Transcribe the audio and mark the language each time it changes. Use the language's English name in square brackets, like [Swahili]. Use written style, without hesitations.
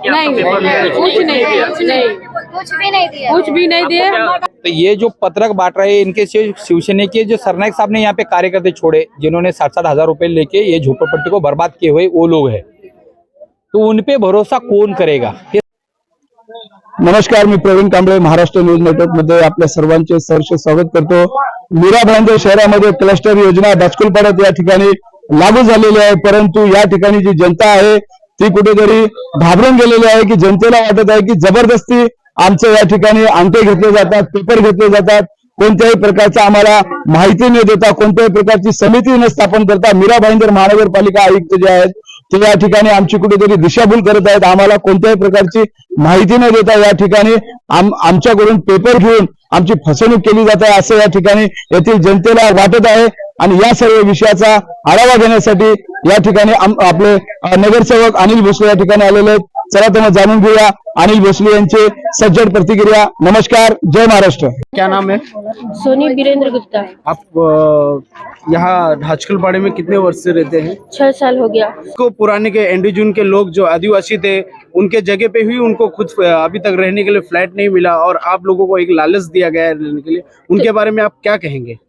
[Hindi] नहीं, कुछ नहीं दिया, कुछ भी नहीं दिया। तो ये जो पत्रक बांट रहे हैं, इनके शिवसेना के जो सरनायक साहब ने यहाँ पे कार्यकर्ते छोड़े, जिन्होंने 60-60 हजार रुपए लेके ये झोपड़पट्टी को बर्बाद किए हुए वो लोग हैं, तो उनपे भरोसा कौन करेगा? [Marathi] नमस्कार, मी प्रवीण कांबळे, महाराष्ट्र न्यूज नेटवर्क मध्ये आपल्या सर्वांचे सहर्ष स्वागत करतो। मीरा भाईंदर शहरामध्ये क्लस्टर योजना दासकुलपाड्यात या ठिकाणी लागू झालेली आहे, परंतु या ठिकाणी जी जनता आहे ती कुठेतरी घाबरून गेलेली आहे की जनतेला वाटत आहे की जबरदस्ती आमचं या ठिकाणी अंके घेतले जातात, पेपर घेतले जातात, कोणत्याही प्रकारचा आम्हाला माहिती न देता, कोणत्याही प्रकारची समिती न स्थापन करता मीरा भाईंदर महानगरपालिका आयुक्त जे आहेत ते या ठिकाणी आमची कुठेतरी दिशाभूल करत आहेत। आम्हाला कोणत्याही प्रकारची माहिती न देता या ठिकाणी आमच्याकडून पेपर घेऊन आमची फसवणूक केली जात आहे असं या ठिकाणी येथील जनतेला वाटत आहे। आणि या सर्व विषयाचा आढावा घेण्यासाठी या ठिकाणी आपले नगरसेवक अनिल भोसले या ठिकाणी आलेले आहेत। चला तर मग जाणून घेऊया अनिल भोसले यांचे सज्जड प्रतिक्रिया। नमस्कार, जय महाराष्ट्र। [Hindi] क्या नाम है? सोनी वीरेंद्र गुप्ता। आप यहाँ ढाचकलपाड़े में कितने वर्ष से रहते हैं? 6 साल हो गया। को पुराने के एंडीजून के लोग जो आदिवासी थे उनके जगह पे ही उनको खुद अभी तक रहने के लिए फ्लैट नहीं मिला और आप लोगों को एक लालच दिया गया है रहने के लिए, उनके बारे में आप क्या कहेंगे?